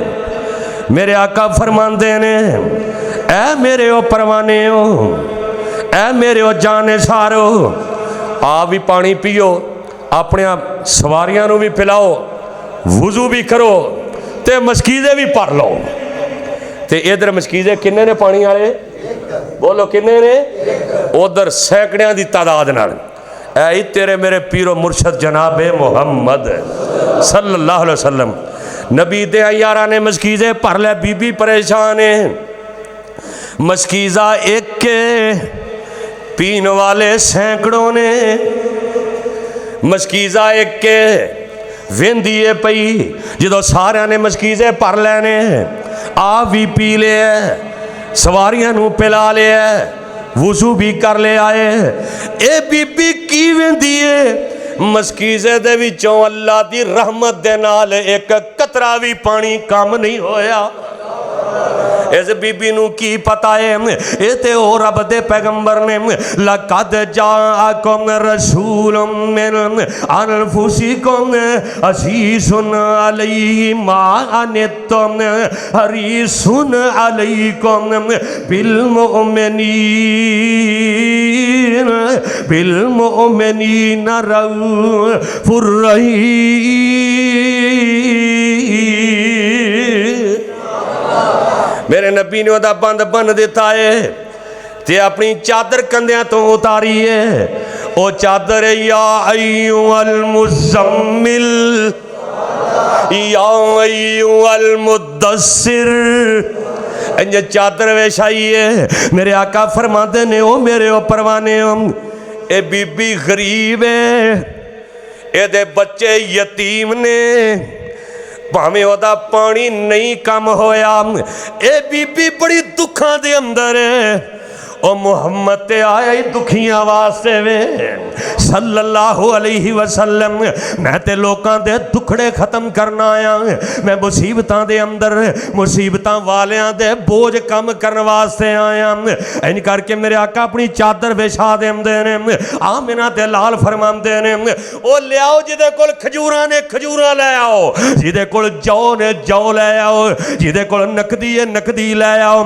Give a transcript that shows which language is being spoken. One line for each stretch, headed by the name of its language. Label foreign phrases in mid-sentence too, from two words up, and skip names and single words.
Punjabi: میرے آقا فرماتے نے اے میرے او پروانے ہو، اے میرے او جانے سارو، آ بھی پانی پیو، اپنے سواریاں نوں بھی پلاؤ، وضو بھی کرو، تے مشکیزے بھی بھر لو. تے ادھر مشکیزے کنے نے پانی والے? بولو کنے نے? ادھر سیکڑیاں کی تعداد نال. اے تیرے میرے پیر و مرشد جنابِ محمد
Arabic: صلى الله عليه وسلم
Punjabi: نبی دے یاراں نے مشکیزے بھر لئے. بی بی پریشان ہے، مشکیزہ ایک پین والے سیکڑوں نے. مشکیزہ ایک ویندی ہے پئی، جو ساریاں نے مشکیزے بھر لینے، آ بھی پی لیا، سواریاں نوں پلا لیا، وضو بھی کر لے آئے. اے بی بی کی ویندی ہے? مشکیزے دے وچوں اللہ دی رحمت دے نال ایک قطرہ بھی پانی کم نہیں ہویا. اس بی بی نوں کی پتہ ہے، یہ تے او رب دے پیغمبر نے
Arabic: لقد جاءكم رسول من أنفسكم عزيز عليه ما عنتم حريص عليكم بالمؤمنين رءوف رحيم.
Punjabi: میرے نبی نے وہ بند بن دتا ہے، تے اپنی چادر کندھیاں توں اتاری ہے. وہ چادر
Arabic: يا أيها المزمل يا أيها المدثر,
Punjabi: انج چادر وچھائی ہے. میرے آقا فرماتے نے او میرے او پروانے ہو، اے بی بی غریب ہے، اے بچے یتیم نے، بھاویں اوہدا پانی نہیں کم ہویا. اے بی بی بڑی دکھاں دے اندر ہے، او محمد تے آیا ہی دکھیاں واسطے وے
Arabic: صلى الله عليه وسلم.
Punjabi: میں تے لوکاں دے دکھڑے ختم کرنا آیا، میں مصیبتاں دے اندر مصیبتاں والیاں دے بوجھ کم کرنے واسطے آیا. ان کر کے میرے آقا اپنی چادر وچھا دیندے نے. آمنہ تے لال فرماندے نے او لیاؤ جہدے کول کھجوراں نے کھجوراں لے آؤ، جہدے کول جو نے جو لے آؤ، جہدے کول نقدی ہے نقدی لے آؤ.